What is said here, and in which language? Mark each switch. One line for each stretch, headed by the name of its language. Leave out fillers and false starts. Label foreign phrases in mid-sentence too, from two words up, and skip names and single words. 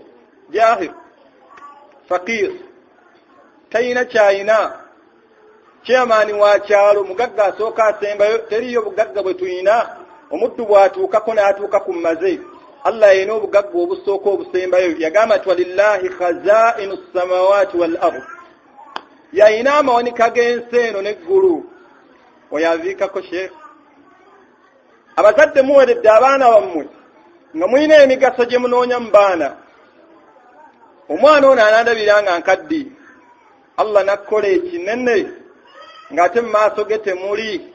Ganda: Jahil fakir talina kyayina. Chairman wa kyalo, mugagga asooka asembayo, teriyo bugagga bwe tuyina. Omuddu bw'atuukako n'atuuka ku maze. Allah yena obugagga obusooka obusembayo. Yagamba nti
Arabic: ولله خزائن السماوات والأرض.
Ganda: Yayina amawanika g'ensi eno n'eggulu. Oyaviikako sheekh. Abazadde muweredde abaana bammwe nga mulina emigaso gye munoonya mu baana. Omwana ono anandabira nga nkaddi, Allah nakkola ekinene ng'ate mu maaso ge temuli.